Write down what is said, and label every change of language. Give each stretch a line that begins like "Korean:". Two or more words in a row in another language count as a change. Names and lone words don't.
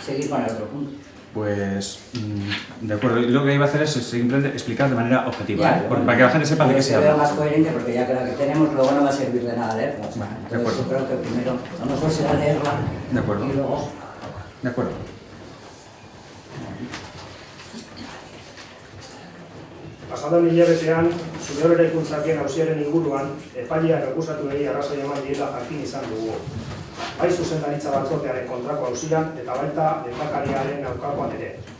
Spanish: Seguir con el otro punto. Pues, de acuerdo, lo que iba a hacer es simplemente explicar de manera objetiva, Ya, porque para que la gente sepa de qué se habla. Veo más coherente porque ya que la que tenemos luego no va a servir de nada leerla. O sea, De acuerdo. yo creo que primero lo mejor será leerla De acuerdo. y luego... De acuerdo.
Basque: Pasadan hilabetean, Zubero eraikuntzakien auziaren inguruan, epaileak akusatuei arrazoi eman direla jakin izan dugu. Bai zuzendaritza batzordearen kontrako auzian eta baita lehendakariaren aurkakoan ere.